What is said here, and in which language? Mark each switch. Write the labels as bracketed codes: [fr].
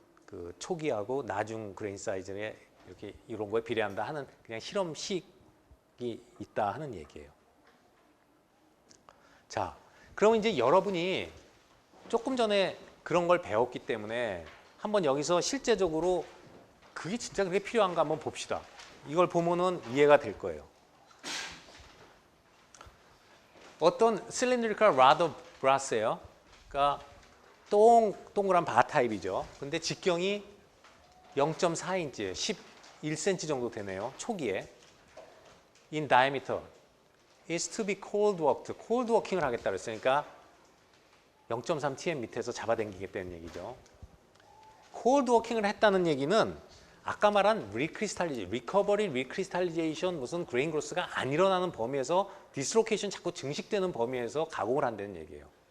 [ko] 그 초기하고 나중 그레인 사이즈에 이렇게 이런 거에 비례한다 하는 그냥 실험식이 있다 하는 얘기예요. 자, 그러면 이제 여러분이 조금 전에 그런 걸 배웠기 때문에 한번 여기서 실제적으로 그게 진짜 그렇게 필요한가 한번 봅시다. 이걸 보면은 이해가 될 거예요. 어떤 [en] cylindrical rod of brass [ko] 예요. 그러니까 동그란 바 타입이죠. 근데 직경이 0.4인치예요. 11cm 정도 되네요. 초기에. [en] In diameter is to be cold worked. [ko] cold working을 하겠다 그랬어요. 그러니까 0.3 tm 밑에서 잡아당기겠다는 얘기죠. cold working을 했다는 얘기는 아까 말한 recovery, recrystallization, 무슨 grain growth가 안 일어나는 범위에서 dislocation 자꾸 증식되는 범위에서 가공을 한다는 얘기예요.